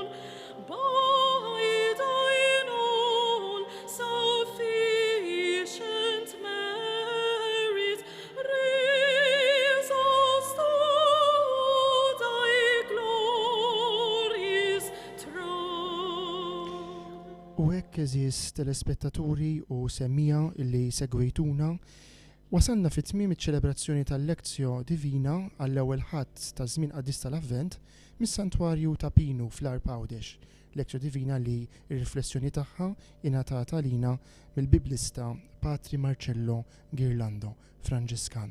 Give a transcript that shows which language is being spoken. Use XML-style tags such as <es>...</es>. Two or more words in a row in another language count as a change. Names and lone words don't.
<en>By thine own sufficient merit, raise us to thy glory's throne.</en> <mt>U hekk eżis telespettaturi u semmija illi segwejtuna, wasalna fit-tmiem iċ-ċelebrazzjoni tal-</mt> <la>Lectio Divina</la> <mt>għall-ewwel ħadd ta' żmien qaddis tal-Avvent mis-Santwarju ta' Pinu fl-Arp Għawdex.</mt> <la>Lectio Divina</la> <mt>li r-riflessjoni tagħha ingħatata lina mill-Biblista Patri Marcello Ghirlando, Franġiskan.</mt>